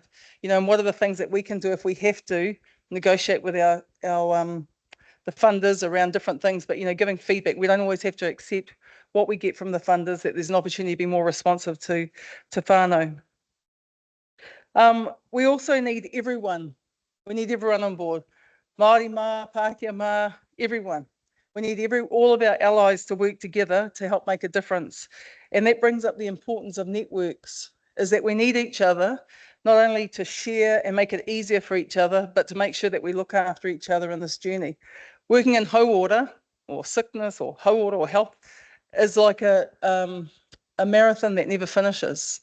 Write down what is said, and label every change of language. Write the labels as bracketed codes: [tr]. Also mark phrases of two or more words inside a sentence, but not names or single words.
[en] And what are the things that we can do if we have to negotiate with our the funders around different things? But, giving feedback, we don't always have to accept what we get from the funders, that there's an opportunity to be more responsive to whānau. We also need everyone. We need everyone on board. [mi] Māori mā, Pākehā mā, [en] everyone. We need all of our allies to work together to help make a difference. And that brings up the importance of networks, is that we need each other, not only to share and make it easier for each other, but to make sure that we look after each other in this journey. Working in hauora, or sickness, or hauora, or health, is like a marathon that never finishes.